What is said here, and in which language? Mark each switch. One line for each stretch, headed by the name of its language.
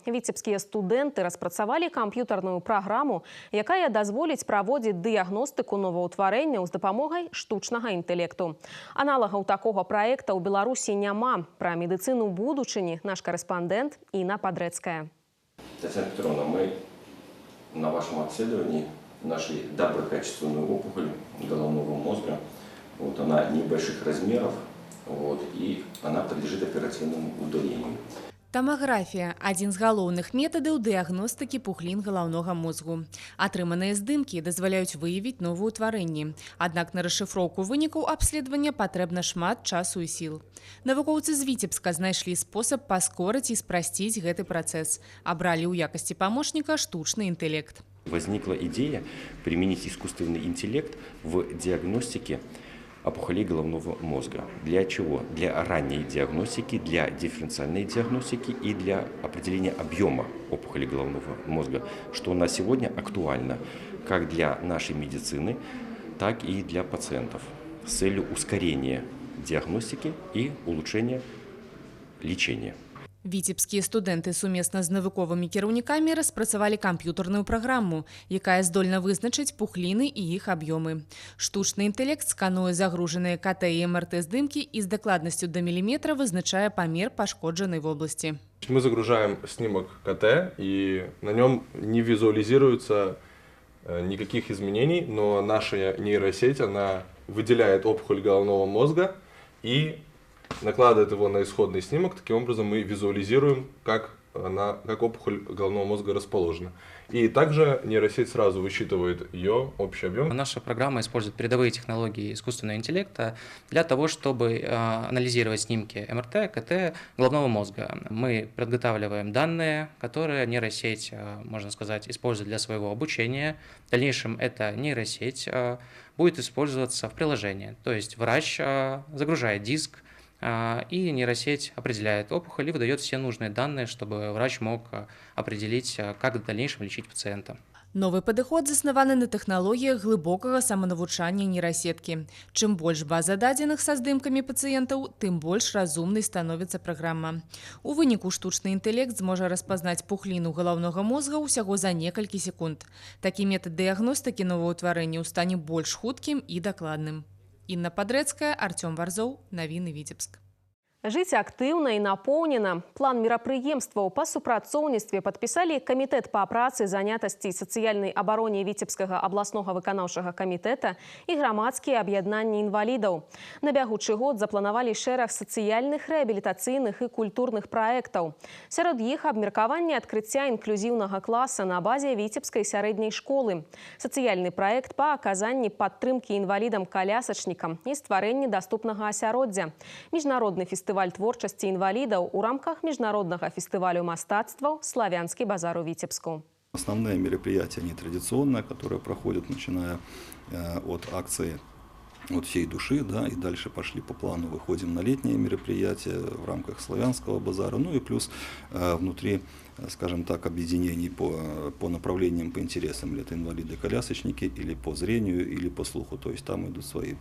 Belarusian: Віцебскія студэнты распрацавалі камп'ютарную праграму, якая дазволіць праводзіць дыягностыку новаўтварэнняў з дапамогай штучнага інтэлекту. Аналагаў такога праекта ў Беларусі няма. Пра медыцыну будучыні наш карэспандэнт Інна Падрэцкая.
Russian: Татьяна Петровна, мы на вашем обследовании нашли доброкачественную опухоль головного мозга. Вот она небольших размеров, и она подлежит оперативному удалению.
Belarusian: Тамаграфія – адзін з галоўных метадаў дыягностыкі пухлін галаўнога мозгу. Атрыманыя здымкі дазваляюць выявіць новыя ўтварэнні. Аднак на расшыфроўку вынікаў абследавання патрэбна шмат часу і сіл. Навукоўцы з Віцебска знайшлі спосаб паскорыць і спрасціць гэты працэс. Абралі ў якасці памочніка штучны інтэлект.
Russian: Возникла идея применить искусственный интеллект в диагностике опухолей головного мозга. Для чего? Для ранней диагностики, для дифференциальной диагностики и для определения объема опухолей головного мозга, что на сегодня актуально как для нашей медицины, так и для пациентов с целью ускорения диагностики и улучшения лечения. Віцебскія студэнты сумесна з навуковымі кіраўнікамі распрацавалі камп'ютарную праграму, якая здольна вызначыць пухліны і іх аб'ёмы. Штучны інтэлект скануе загружаныя КТ і МРТ-здымкі і з дакладнасцю до міліметра вызначае памер пашкоджанай вобласці. Мы загружаем снимок КТ, и на нем не визуализируется никаких изменений, но наша нейросеть, она выделяет опухоль головного мозга и накладывает его на исходный снимок. Таким образом мы визуализируем, как она как опухоль головного мозга расположена. И также нейросеть сразу высчитывает ее общий объем. Наша программа использует передовые технологии искусственного интеллекта для того, чтобы анализировать снимки МРТ, КТ головного мозга. Мы подготавливаем данные, которые нейросеть, можно сказать, использует для своего обучения. В дальнейшем эта нейросеть будет использоваться в приложении. То есть врач загружает диск, и нейросеть определяет опухоль и выдает все нужные данные, чтобы врач мог определить, как в дальнейшем лечить пациента.
Belarusian: Новы падыход заснаваны на тэхналогіях глыбокага саманавучання нейрасеткі. Чым больш база дадзеных са здымкамі пацыентаў, тым больш разумнай становіцца праграма. У выніку штучны інтэлект зможа распазнаць пухліну галаўнога мозга ўсяго за некалькі секунд. Такі метад дыягностыкі новаўтварэнняў стане больш хуткім і дакладным. Інна Падрэцкая, Артём Варзоў, навіны Віцебск. Жыць актыўна і напоўнена. План мерапрыемстваў па супрацоўніцтве падпісалі Камітэт па працы, занятасці і сацыяльнай абароне Віцебскага абласнога выканаўчага камітэта і грамадскія аб'яднанні інвалідаў. На бягучы год запланавалі шэраг сацыяльных, рэабілітацыйных і культурных праектаў. Сярод іх абмеркаванне адкрыцця інклюзіўнага класа на базе Віцебскай сярэдняй школы, сацыяльны праект па аказанні падтрымкі інвалідам-калясачнікам і стварэнні даступнага асяроддзя, міжнародны фестываль творчасці інвалідаў у рамках міжнароднага фестывалю мастацтваў «Славянскі базар» у Витебску.
Russian: Основные мероприятия нетрадиционные, которые проходят, начиная от акции «От всей души», да, и дальше пошли по плану, выходим на летние мероприятия в рамках Славянского базара, ну и плюс внутри, скажем так, объединений по направлениям, по интересам, или это инвалиды-колясочники, или по зрению, или по слуху, то есть там идут свои.